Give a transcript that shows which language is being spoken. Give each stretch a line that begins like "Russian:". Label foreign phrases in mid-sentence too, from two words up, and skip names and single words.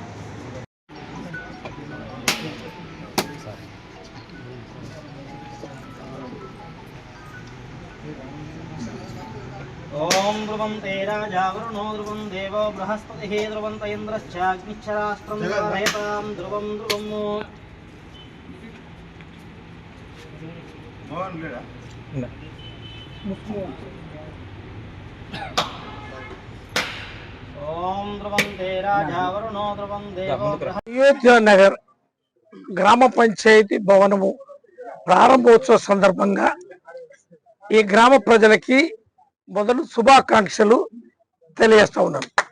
Sanskrit: ओम ध्रुवं देराजा वरुणो ध्रुवं देवो बृहस्पतिः ध्रुवं इन्द्रश्चाग्निश्चराष्ट्रं धारयतां ध्रुवं ध्रुवम्.
Telugu: అయోధ్య నగర్ గ్రామ పంచాయతీ భవనము ప్రారంభోత్సవ సందర్భంగా ఈ గ్రామ ప్రజలకి మొదలు శుభాకాంక్షలు తెలియజేస్తా ఉన్నాను.